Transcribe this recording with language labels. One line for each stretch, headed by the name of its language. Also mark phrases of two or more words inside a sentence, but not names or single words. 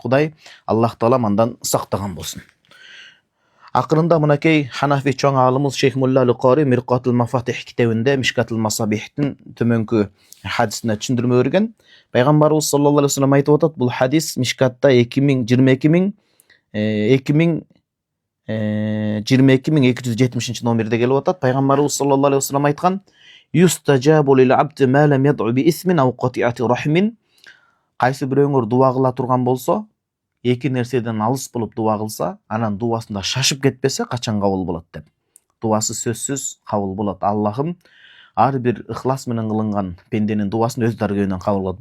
Kyrgyz: Кудай Аллах Таала андан сактаган болсун. Акырында мынакей Ханафи чоң алымыбыз Шейх Мулла Аль-Кори Миркатул Мафатих китебинде Мишкатул Масабихтин төмөнкү хадисине түшүндүрмө берген. Пайгамбарыбыз
Arabic: صلى الله عليه وسلم
Kyrgyz: айтып атат, бул хадис Мишкатта 20270 номерде келип атат. Пайгамбарыбыз
Arabic: صلى الله عليه وسلم
Kyrgyz: айткан:
Arabic: "يستجاب للعبد ما لم يدع بإثم أو قطيعة رحم."
Kyrgyz: Кайсы бирөөңөр дуа кыла турган болсо, эки нерседен алыс болуп дуа кылса, анан дуасында шашып кетпесе, качан кабыл болот деп. Дуасы сөзсүз кабыл болот. Аллахым ар бир ыхлас менен кылынган пенденин дуасын өз даргөөнөн кабыл кылат.